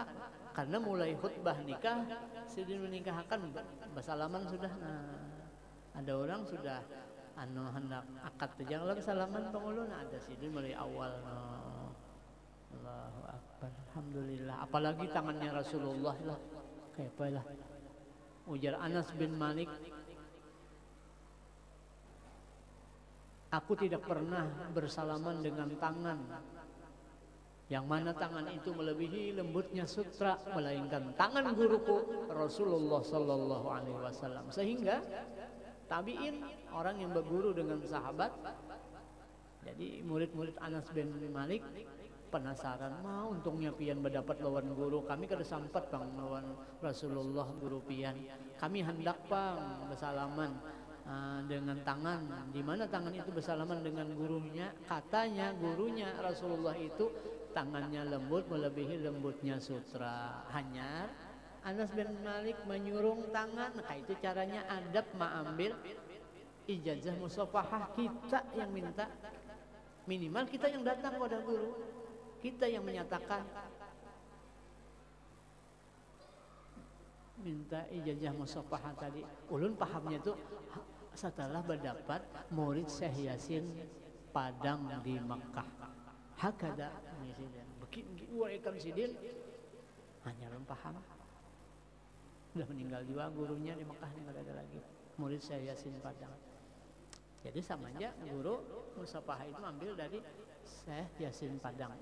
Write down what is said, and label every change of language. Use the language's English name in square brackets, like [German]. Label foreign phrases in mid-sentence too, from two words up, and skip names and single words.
[Banjar] Karena mulai khutbah nikah, sidin menikahkan bersalaman sudah. Nah, ada orang sudah hendak akad jangan salaman pengulun, ada sidin mulai awal. [Arabic] الله أكبر، الحمد لله. [Banjar] Apalagi tangannya Rasulullah lah, kayak apa lah. Ujar Anas bin Malik, [Indonesian] aku tidak pernah bersalaman dengan tangan yang mana tangan itu melebihi lembutnya sutra, melainkan tangan guruku Rasulullah [Arabic] صلى الله عليه وسلم. [Banjar] Sehingga tabiin, orang yang berguru dengan sahabat, jadi murid-murid Anas bin Malik penasaran, mau untungnya pian mendapat lawan guru kami kada sampat bang lawan Rasulullah guru pian, kami hendak bang bersalaman dengan tangan, di mana tangan itu bersalaman dengan gurunya. [Indonesian] Katanya gurunya Rasulullah itu tangannya lembut melebihi lembutnya sutra. [Banjar] Hanya Anas bin Malik menyurung tangan. [Indonesian] Nah, itu caranya adab mengambil ijazah musafahah, kita yang minta, minimal kita yang datang kepada guru, kita yang menyatakan minta ijazah musafahah tadi. [Banjar] Ulun pahamnya itu setelah mendapat murid Syekh Yasin Padang di Makkah. Hakada begini uraikan sidin, hanya ulun paham. [Indonesian] Sudah meninggal juga gurunya di Makkah, tidak ada lagi murid Syekh Yasin Padang. Jadi sama aja guru musafahah itu ambil dari Syekh Yasin Padang.